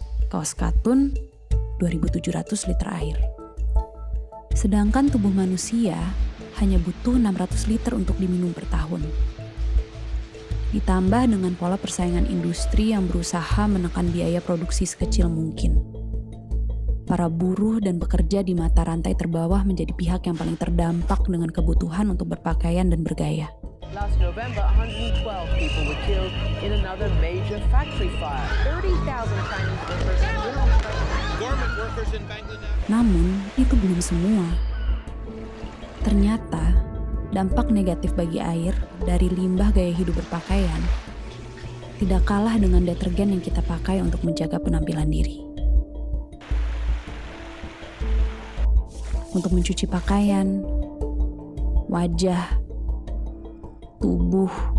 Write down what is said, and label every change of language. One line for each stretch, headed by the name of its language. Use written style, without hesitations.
Indonesian: Kaos katun, 2.700 liter air. Sedangkan tubuh manusia hanya butuh 600 liter untuk diminum per tahun. Ditambah dengan pola persaingan industri yang berusaha menekan biaya produksi sekecil mungkin. Para buruh dan pekerja di mata rantai terbawah menjadi pihak yang paling terdampak dengan kebutuhan untuk berpakaian dan bergaya.
English: Last November, 112 people were killed in another major factory fire. 30,000 Chinese workers were on strike. Garment workers in Bangladesh.
Indonesian: Namun, itu belum semua. Ternyata, dampak negatif bagi air dari limbah gaya hidup berpakaian tidak kalah dengan detergen yang kita pakai untuk menjaga penampilan diri. Untuk mencuci pakaian, wajah, tubuh.